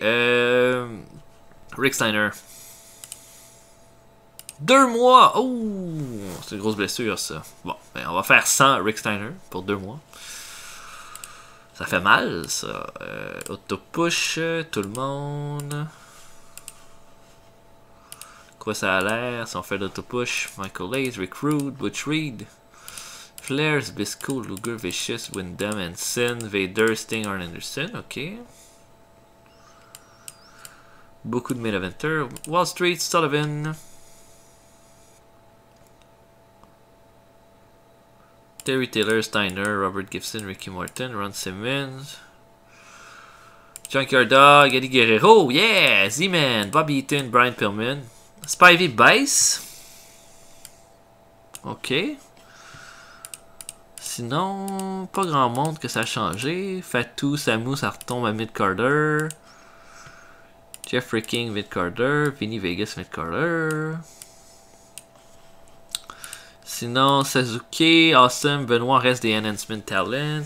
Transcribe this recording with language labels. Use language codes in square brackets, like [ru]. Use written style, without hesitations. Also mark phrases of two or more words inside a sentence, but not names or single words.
[fr] Rick Steiner. 2 mois. Oh, c'est une grosse blessure, ça. Bon, ben, on va faire 100 Rick Steiner pour 2 mois. Ça fait mal, ça. Auto-push, tout le monde. Quoi ça a l'air si on fait l'auto-push? Michael Hayes, Rick Rude, Butch Reed, Flair, Zbyszko, Luger, Vicious, Windham, Ensign, Vader, Sting, Arn Anderson. Ok. Beaucoup de [en] main eventers. [fr] Wall Street, Sullivan. Terry Taylor, Steiner, Robert Gibson, Ricky Morton, Ron Simmons. Junkyard Dog, Eddie Guerrero, yeah! Z-Man, Bobby Eaton, Brian Pillman. Spivey Bice. Ok. Sinon, pas grand monde que ça a changé. Fatou, Samu, ça retombe à Mid-Carter. Jeffrey King, Mid-Carter. Vinny Vegas, Mid-Carter. Sinon, Sasuke, Awesome, Benoit reste des [en] Enhancement Talent.